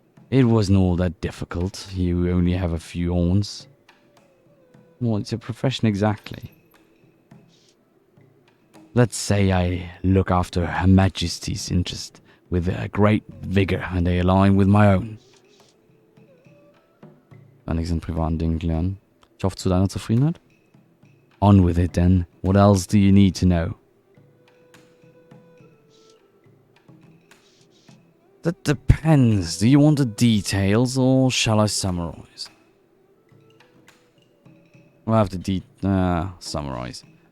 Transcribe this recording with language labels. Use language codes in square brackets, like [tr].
[en] It wasn't all that difficult. You only have a few horns. What's your profession exactly? Let's say I look after Her Majesty's interest with a great vigor and they align with my own. [de] Kann nichts in privaten Dingen klären. Ich hoffe zu deiner Zufriedenheit. [en] On with it then. What else do you need to know? That depends. Do you want the details or shall I summarize? We'll have to summarize.